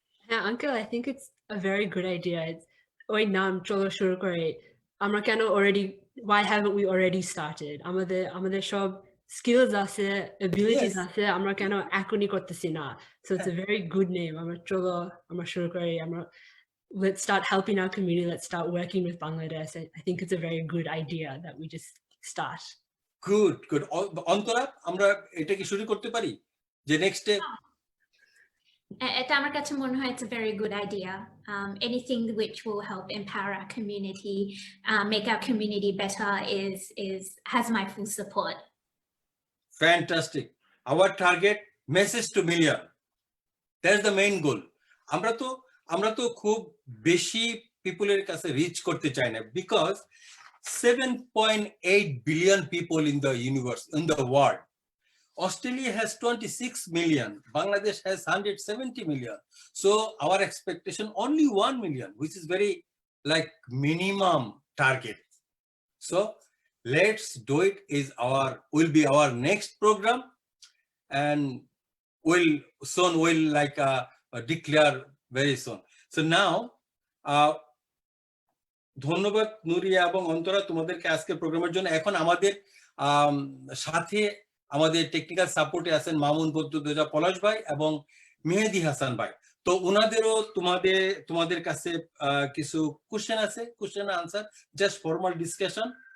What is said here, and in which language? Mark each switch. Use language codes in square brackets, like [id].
[en] Yeah, Uncle, I think it's a very good idea. [bn] It's ওই নাম চলো শুরু করে, আমরা কেন [en] why haven't we already started? [bn] আমাদের সব skills আছে, abilities আছে, আমরা কেন এখনই করতেছি না? [en] So it's a very good name. [bn] আমরা শুরু করে, [en] let's start helping our community, let's start working with Bangladesh. I think it's a very good idea that we just start. Good. [bn] Antara, আমরা এটা কি শুরু করতে পারি যে [en] Next day? [bn] এটা আমার কাছে মনে হয় [en] it's a very good idea. Anything which will help empower our community, make our community better has my full support. Fantastic. Our target, message to million. That's the main goal. [bn] আমরা তো খুব বেশি পিপলের কাছে রিচ করতে চাই না, [en] because 7.8 billion people in the universe, in the world. Australia has 26 million, Bangladesh has 170 million. So our expectation only 1 million, which is very like minimum target. So let's do it, will be our next program, and we'll like declare very soon. So now [bn] ধন্যবাদ নুরিয়া এবং অন্তরা তোমাদেরকে আজকে প্রোগ্রামের জন্য। এখন আমাদের সাথে আমাদের টেকনিক্যাল সাপোর্টে আছেন মামুন বদ্দুদোজা পলাশ ভাই এবং মেহেদি হাসান ভাই। তো ওনাদেরও তোমাদের কাছে কিছু কোশ্চেন আছে, question answer, [en] Just formal discussion.